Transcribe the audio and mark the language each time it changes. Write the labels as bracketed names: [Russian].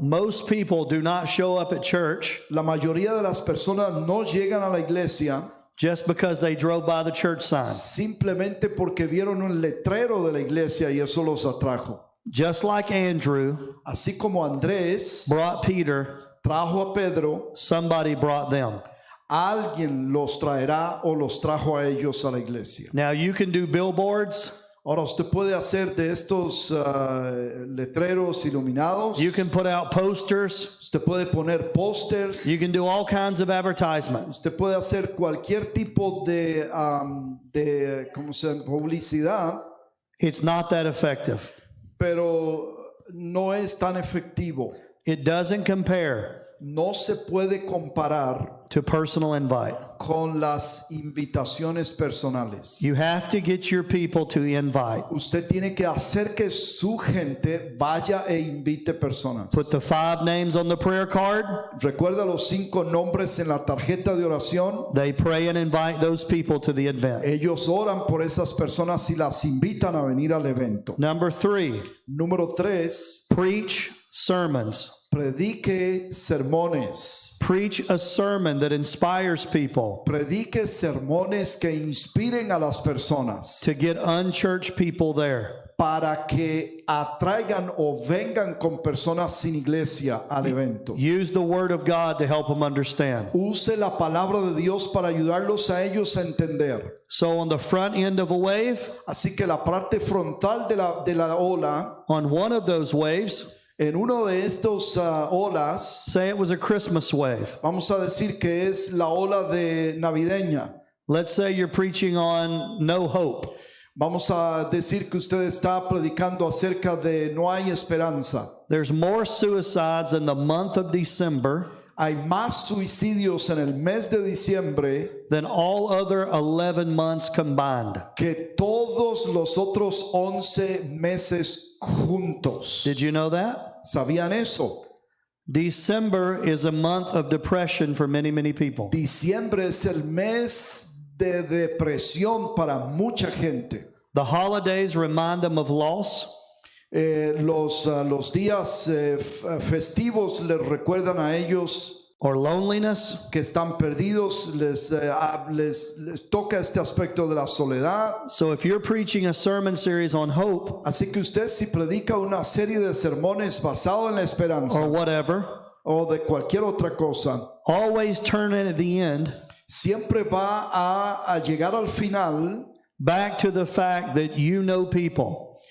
[English] Most people do not show up at church [Spanish] La mayoría de las personas no llegan a la iglesia [English] just because they drove by the church sign. [Spanish] simplemente porque vieron un letrero de la iglesia y eso los atrajo. [English] Just like Andrew [Spanish] Así como Andrés [English] brought Peter, [Spanish] trajo a Pedro, [English] somebody brought them. [Spanish] alguien los traerá o los trajo a ellos a la iglesia. [English] Now, you can do billboards. [Spanish] Ahora usted puede hacer de estos letreros iluminados. [English] You can put out posters. [Spanish] Usted puede poner pósters. [English] You can do all kinds of advertisements. [Spanish] Usted puede hacer cualquier tipo de ¿cómo se llama? Publicidad, [English] It's not that effective. [Spanish] pero no es tan efectivo. [English] It doesn't compare [Spanish] No se puede comparar [English] to personal invite. [Spanish] con las invitaciones personales. [English] You have to get your people to invite. [Spanish] Usted tiene que hacer que su gente vaya e invite personas. [English] Put the 5 names on the prayer card. [Spanish] Recuerda los 5 nombres en la tarjeta de oración. [English] They pray and invite those people to the event. [Spanish] Ellos oran por esas personas y las invitan a venir al evento. [English] Number 3, [Spanish] Número 3, [English] preach sermons. [Spanish] predique sermones. [English] Preach a sermon that inspires people [Spanish] Predique sermones que inspiren a las personas [English] to get unchurched people there. [Spanish] para que atraigan o vengan con personas sin iglesia al evento. [English] Use the word of God to help them understand. [Spanish] Use la palabra de Dios para ayudarlos a ellos a entender. [English] So on the front end of a wave, [Spanish] Así que la parte frontal de la ola, [English] on one of those waves, [Spanish] en uno de estos olas, [English] say it was a Christmas wave. [Spanish] vamos a decir que es la ola de navideña. [English] Let's say you're preaching on no hope. [Spanish] Vamos a decir que usted está predicando acerca de no hay esperanza. [English] There's more suicides in the month of December [Spanish] Hay más suicidios en el mes de diciembre [English] than all other 11 months combined. [Spanish] que todos los otros 11 meses juntos. [English] Did you know that? [Spanish] ¿Sabían eso? [English] December is a month of depression for many, many people. [Spanish] Diciembre es el mes de depresión para mucha gente. [English] The holidays remind them of loss. [Spanish] Los días festivos les recuerdan a ellos [English] or loneliness. [Spanish] que están perdidos, les toca este aspecto de la soledad. [English] So if you're preaching a sermon series on hope [Spanish] Así que usted, si predica una serie de sermones basado en la esperanza [English] or whatever, [Spanish] o de cualquier otra cosa, [English] always turn in at the end [Spanish] siempre va a llegar al final [English] back to the fact that you know people